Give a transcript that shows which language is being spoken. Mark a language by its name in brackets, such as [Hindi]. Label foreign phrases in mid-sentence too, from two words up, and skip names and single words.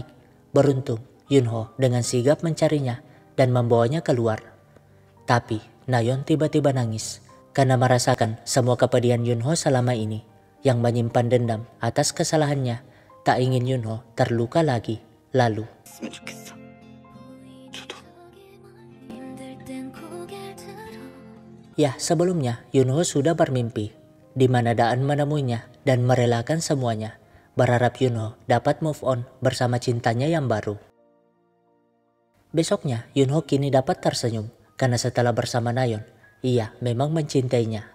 [Indonesian] Beruntung Yunho dengan sigap mencarinya dan membawanya keluar. Tapi Nayeon tiba-tiba nangis karena merasakan semua kepedihan Yunho selama ini, yang menyimpan dendam atas kesalahannya, tak ingin Yunho terluka lagi. Lalu [Korean] 했으면 좋겠어. 저도 [Indonesian] ya, sebelumnya Yunho sudah bermimpi di mana Daan menemuinya dan merelakan semuanya, berharap Yunho dapat [English] move on [Indonesian] bersama cintanya yang baru. Besoknya Yunho kini dapat tersenyum karena setelah bersama Nayeon, ia memang mencintainya.